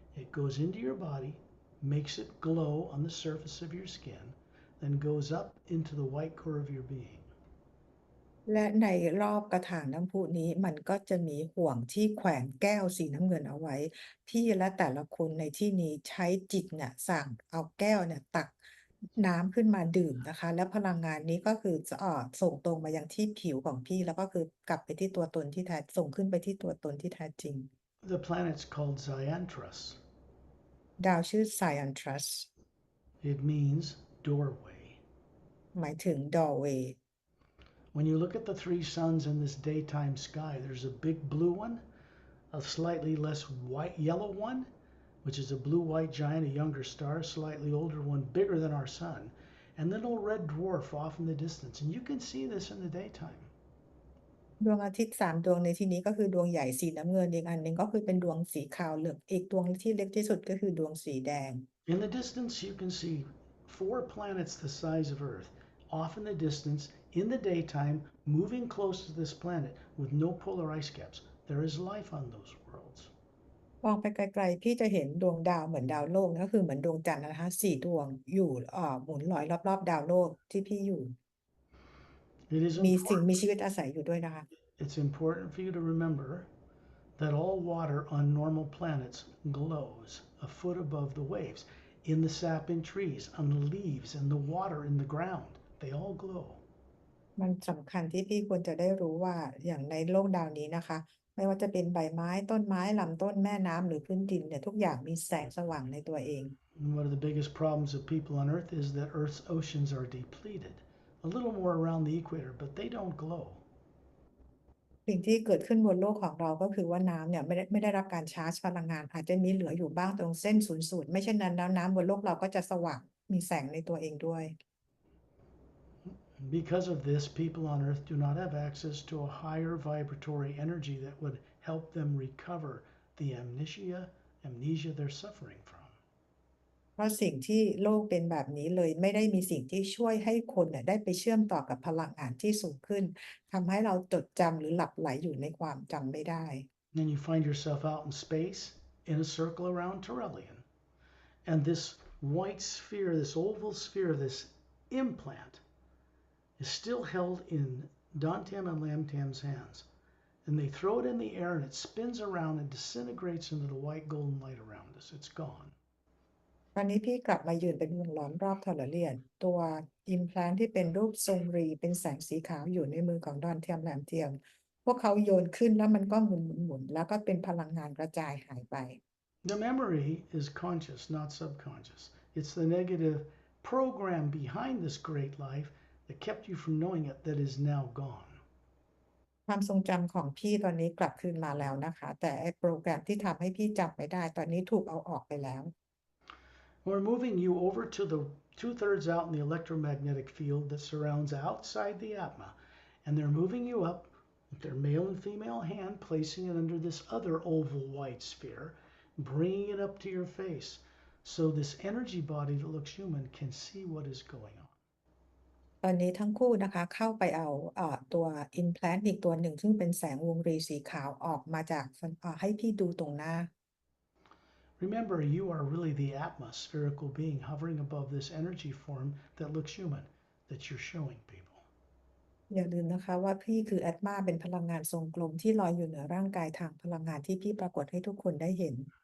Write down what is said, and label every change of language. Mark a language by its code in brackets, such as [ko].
[en] It goes into your body, makes it glow on the surface of your skin, then goes up into the white core of your being. [th] และในรอบกระถางน้ำพุนี้มันก็จะมีห่วงที่แขวนแก้วสีน้ำเงินเอาไว้พี่และแต่ละคนในที่นี้ใช้จิตเนี่ยสั่งเอาแก้วเนี่ยตักน้ำขึ้นมาดื่มนะคะแล้วพลังงานนี้ก็คือจะส่งตรงมายังที่ผิวของพี่แล้วก็คือกลับไปที่ตัวตนที่แท้ส่งขึ้นไปที่ตัวตนที่แท้จริง [en] The planet's called Zyantrus. [th] ดาวชื่อ Cyantrus [en] It means doorway. [th] หมายถึง doorway [en] When you look at the three suns in this daytime sky, there's a big blue one, a slightly less white yellow one, which is a blue-white giant, a younger star, a slightly older one, bigger than our sun, and then a little red dwarf off in the distance. And you can see this in the daytime. [th] ดวงอาทิตย์3ดวงในที่นี้ก็คือดวงใหญ่สีน้ำเงินอีกอันหนึ่งก็คือเป็นดวงสีขาวเหลืองอีกดวงที่เล็กที่สุดก็คือดวงสีแดง [en] In the distance, you can see 4 planets the size of Earth, off in the distance, in the daytime, moving close to this planet with no polar ice caps. There is life on those worlds. [th] มองไปไกลๆพี่จะเห็นดวงดาวเหมือนดาวโลกก็คือเหมือนดวงจันทร์นะคะ4ดวงอยู่หมุนลอยรอบๆดาวโลกที่พี่อยู่ [en] It is [th] มีสิ่ง [en] important, [th] มีชีวิตอาศัยอยู่ด้วยนะคะ [en] it's important for you to remember that all water on normal planets glows a foot above the waves. In the sap in trees, on the leaves, and the water in the ground, they all glow. [th] มันสำคัญที่พี่ควรจะได้รู้ว่าอย่างในโลกดาวนี้นะคะไม่ว่าจะเป็นใบไม้ต้นไม้ลำต้นแม่น้ำหรือพื้นดินเนี่ยทุกอย่างมีแสงสว่างในตัวเอง [en] And one of the biggest problems of people on Earth is that Earth's oceans are depleted. a little more around the equator, but they don't glow. [th] สิ่งที่เกิดขึ้นบนโลกของเราก็คือว่าน้ำเนี่ยไม่ได้รับการชาร์จพลังงานอาจจะมีเหลืออยู่บ้างตรงเส้นศูนย์สูตรไม่เช่นนั้นแล้วน้ำบนโลกเราก็จะสว่างมีแสงในตัวเองด้วย [en] Because of this, people on Earth do not have access to a higher vibratory energy that would help them recover the amnesia they're suffering from. [th] เพราะสิ่งที่โลกเป็นแบบนี้เลยไม่ได้มีสิ่งที่ช่วยให้คนเนี่ยได้ไปเชื่อมต่อกับพลังงานที่สูงขึ้นทำให้เราจดจำหรือหลับไหลอยู่ในความจำไม่ได้ [en] Then you find yourself out in space in a circle around Turelian. And this white sphere, this oval sphere, this implant is still held in Dantam and Lamtam's hands. And they throw it in the air and it spins around and disintegrates into the white golden light around us. It's gone. [th] ตอนนี้พี่กลับมายืนเป็นวงล้อมรอบทอร์เรียนตัวอิมแพลนที่เป็นรูปทรงรีเป็นแสงสีขาวอยู่ในมือของดอนเทียมแหลมเทียมพวกเขาโยนขึ้นแล้วมันก็หมุนแล้วก็เป็นพลังงานกระจายหายไป [en] The memory is conscious, not subconscious. It's the negative program behind this great life that kept you from knowing it that is now gone. [th] ความทรงจำของพี่ตอนนี้กลับคืนมาแล้วนะคะแต่ไอ้โปรแกรมที่ทำให้พี่จำไม่ได้ตอนนี้ถูกเอาออกไปแล้ว [en] We're moving you over to the 2/3 out in the electromagnetic field that surrounds outside the Atma. And they're moving you up with their male and female hand, placing it under this other oval white sphere, bringing it up to your face. So this energy body that looks human can see what is going on. [th] ตอนนี้ทั้งคู่นะคะเข้าไปเอาตัว implant อีกตัวหนึ่งซึ่งเป็นแสงวงรีสีขาวออกมาจากให้พี่ดูตรงหน้า [en] Remember, you are really the Atma, spherical being hovering above this energy form that looks human, that you're showing people. [th] อย่าลืมนะคะว่าพี่คือแอตมาเป็นพลังงานทรงกลมที่ลอยอยู่เหนือร่างกายทางพลังงานที่พี่ปรากฏให้ทุกคนได้เห็น